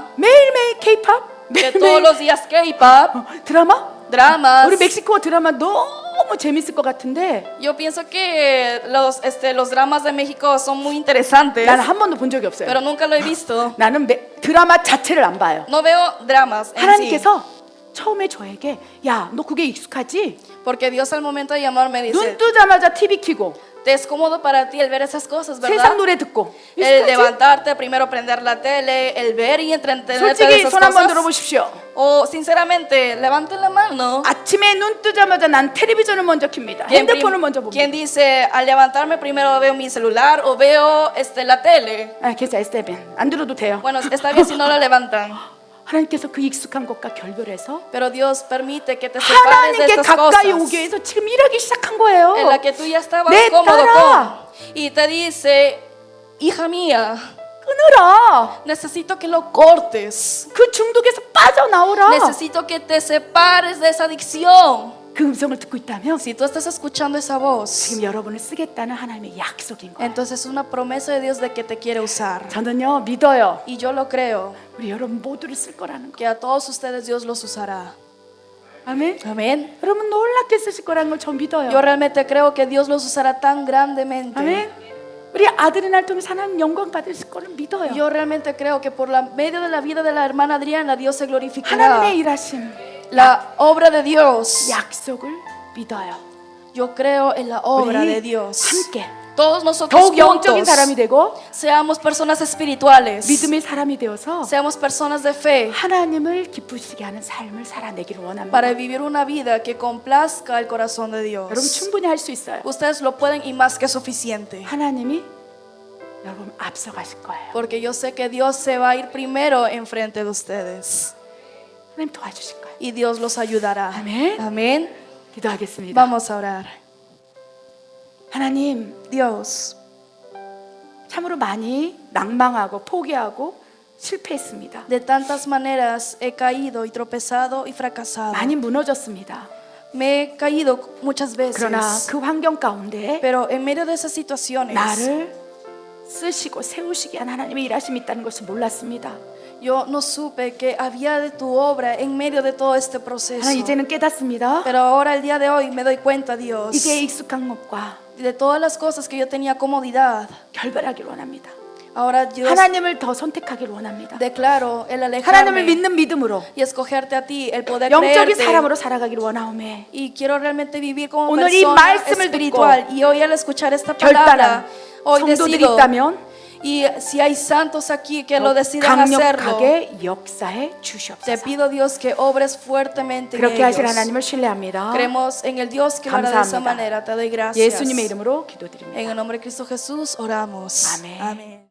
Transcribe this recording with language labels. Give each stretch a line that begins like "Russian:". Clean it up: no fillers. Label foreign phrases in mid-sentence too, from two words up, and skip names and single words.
Korean: 매일매일 K-팝,
Spanish: que todos los días K-pop,
Korean: 드라마.
Spanish: dramas.
Korean: 우리 멕시코 드라마 너무 너무 재밌을 것 같은데
Spanish: Yo pienso que los dramas de México son muy interesantes,
Korean: 나는 한 번도 본 적이 없어요.
Spanish: pero nunca lo he visto.
Korean: 나는 드라마 자체를 안 봐요.
Spanish: No veo dramas en sí,
Korean: 하나님께서 처음에 저에게 야, 너 그게 익숙하지?
Spanish: porque Dios al momento de llamarme
Korean: 눈
Spanish: dice,
Korean: 뜨자마자 TV 켜고
Spanish: te es cómodo para ti el ver esas cosas, ¿verdad?
Korean: 세상 노래 듣고
Spanish: El
Korean: 익숙하지?
Spanish: levantarte, primero prender la tele, el ver y entretenerte de
Korean: 솔직히
Spanish: esas
Korean: 손 한번
Spanish: cosas.
Korean: 들어보십시오.
Spanish: O sinceramente, levanten la mano.
Korean: 아침에 눈 뜨자마자 난 텔레비전을 먼저 켭니다.
Spanish: ¿Quién,
Korean: 핸드폰을 먼저
Spanish: quién
Korean: 봅니다.
Spanish: dice al levantarme primero veo mi celular o veo la tele?
Korean: 아, 괜찮아요, 스테벤. 안 들어도 돼요.
Spanish: Bueno, está bien si no lo levantan,
Korean: 하나님께서 그 익숙한 것과 결별해서
Spanish: pero Dios permite que te separes de
Korean: 하나님께
Spanish: estas
Korean: 가까이
Spanish: cosas
Korean: 오기 위해서 지금 일하기 시작한 거예요.
Spanish: en la que tú ya estabas
Korean: 내
Spanish: cómodo
Korean: 딸아.
Spanish: con. Y te dice, hija mía,
Korean: 끊으라.
Spanish: necesito que lo cortes.
Korean: 그 중독에서 빠져나오라.
Spanish: Necesito que te separes de esa adicción.
Korean: 그 음성을 듣고 있다면
Spanish: Si tú estás escuchando esa voz,
Korean: 지금 여러분을 쓰겠다는 하나님의 약속인 거예요.
Spanish: entonces es una promesa de Dios de que te quiere usar.
Korean: 저는요 믿어요.
Spanish: Y yo lo creo,
Korean: 우리 여러분 모두를 쓸 거라는 거.
Spanish: que a todos ustedes Dios los usará.
Korean: 아멘.
Spanish: Amén.
Korean: 여러분 놀랍게 쓰실 거라는 걸 전 믿어요.
Spanish: Yo realmente creo que Dios los usará tan grandemente.
Korean: 아멘. 우리 아들의 날 통해서 하나님 영광 받으실 거를 믿어요.
Spanish: Yo realmente creo que por la medio de la vida de la hermana Adriana, Dios se glorificará.
Korean: 하나님의 일하심,
Spanish: La obra de Dios.
Korean: 약속을 믿어요.
Spanish: Yo creo en la obra de
Korean: 우리
Spanish: Dios.
Korean: 함께
Spanish: Todos nosotros
Korean: 더욱 영적인
Spanish: juntos
Korean: 사람이 되고
Spanish: seamos personas espirituales.
Korean: 믿음의 사람이 되어서
Spanish: Seamos personas de fe
Korean: 하나님을 기쁘시게 하는 삶을 살아내기를 원합니다.
Spanish: para vivir una vida que complazca el corazón de
Korean: 여러분
Spanish: Dios.
Korean: 충분히 할 수 있어요.
Spanish: Ustedes lo pueden y más que suficiente.
Korean: 하나님이 여러분 앞서가실 거예요.
Spanish: Porque yo sé que Dios se va a ir primero enfrente de ustedes.
Korean: 하나님 도와주실 거예요.
Spanish: Y Dios los ayudará. Amén. Amén.
Korean: 기도하겠습니다.
Spanish: Vamos a orar.
Korean: 하나님
Spanish: Dios,
Korean: 참으로 많이 낭망하고 포기하고 실패했습니다.
Spanish: de tantas maneras he caído y tropezado y fracasado.
Korean: 많이 무너졌습니다.
Spanish: Me he caído muchas
Korean: 그러나
Spanish: veces.
Korean: 그 환경 가운데
Spanish: Pero en medio de esas situaciones,
Korean: 나를 쓰시고 세우시게 한 하나님의 일하심이 있다는 것을 몰랐습니다.
Spanish: yo no supe que había de tu obra en medio de todo este proceso.
Korean: 하나님 이제는 깨닫습니다.
Spanish: Pero ahora, el día de hoy, me doy cuenta, Dios,
Korean: 이제 익숙한 것과
Spanish: de todas las cosas que yo tenía comodidad.
Korean: 결별하길 원합니다.
Spanish: Ahora, Dios,
Korean: 하나님을 더 선택하길 원합니다.
Spanish: declaro el
Korean: 하나님을
Spanish: alejarme
Korean: 믿는 믿음으로
Spanish: y escogerte a ti, el poder
Korean: 영적인
Spanish: creerte.
Korean: 사람으로 살아가길 원하오매
Spanish: Y quiero realmente vivir como
Korean: 오늘 이
Spanish: persona
Korean: 말씀을
Spanish: espiritual. Y hoy al escuchar esta
Korean: 결단한
Spanish: palabra, hoy
Korean: 성도들이
Spanish: decido.
Korean: 있다면
Spanish: Y si hay santos aquí que lo decidan hacerlo,
Korean: 강력하게 역사해
Spanish: te
Korean: 주시옵소서.
Spanish: pido, Dios, que obres fuertemente en
Korean: 그렇게 하실
Spanish: ellos.
Korean: 하나님을 신뢰합니다.
Spanish: Creemos en el Dios que lo hará de esa
Korean: 감사합니다.
Spanish: manera. Te doy gracias.
Korean: 예수님의 이름으로 기도드립니다.
Spanish: En el nombre de Cristo Jesús oramos. Amén. Amén.